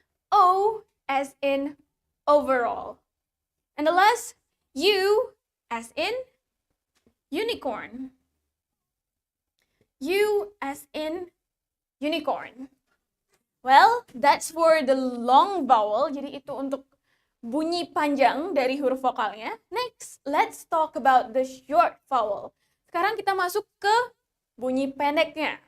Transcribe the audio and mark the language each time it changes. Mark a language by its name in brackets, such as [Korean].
[English] O as in overall. And the last, U as in unicorn. U as in unicorn. Well, that's for the long vowel. [Indonesian] Jadi itu untuk bunyi panjang dari huruf vokalnya. [English] Next, let's talk about the short vowel. [Indonesian] Sekarang kita masuk ke bunyi pendeknya.